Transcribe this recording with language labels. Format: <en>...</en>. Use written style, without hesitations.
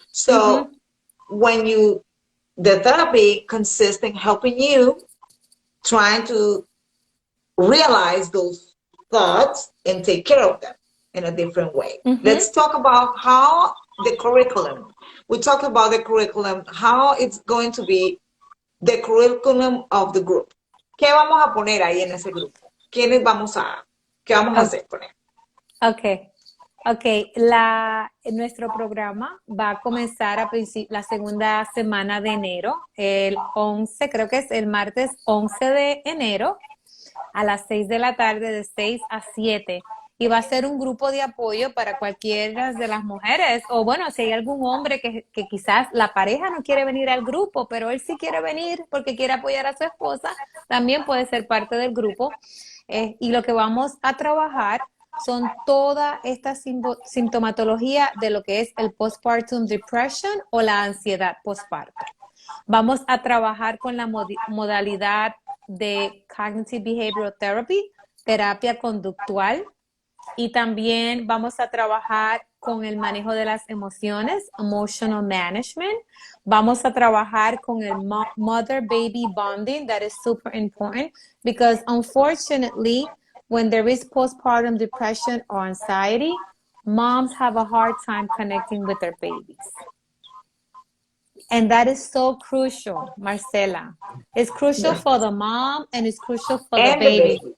<en>So when the therapy consists in helping you trying to realize those thoughts and take care of them in a different way. Let's talk about how the curriculum, we talk about the curriculum, how it's going to be the curriculum of the group.</en> <es>¿Qué vamos a poner ahí en ese grupo? ¿Qué vamos a hacer con él? Ok, nuestro programa va a comenzar la segunda semana de enero, el 11, creo que es el martes 11 de enero, a las 6 de la tarde, de 6 a 7. Y va a ser un grupo de apoyo para cualquiera de las mujeres, o bueno, si hay algún hombre que quizás la pareja no quiere venir al grupo, pero él sí quiere venir porque quiere apoyar a su esposa, también puede ser parte del grupo. Y lo que vamos a trabajar son toda esta sintomatología de lo que es el Postpartum Depression o la ansiedad postparto. Vamos a trabajar con la modalidad de Cognitive Behavioral Therapy, terapia conductual, y también vamos a trabajar con el manejo de las emociones,</es> <en>emotional management.</en> <es>Vamos a trabajar con el</es> <en>mother-baby bonding, that is super important, because unfortunately, when there is postpartum depression or anxiety, moms have a hard time connecting with their babies. And that is so crucial, Marcela. It's crucial for the mom, and it's crucial for the baby.</en>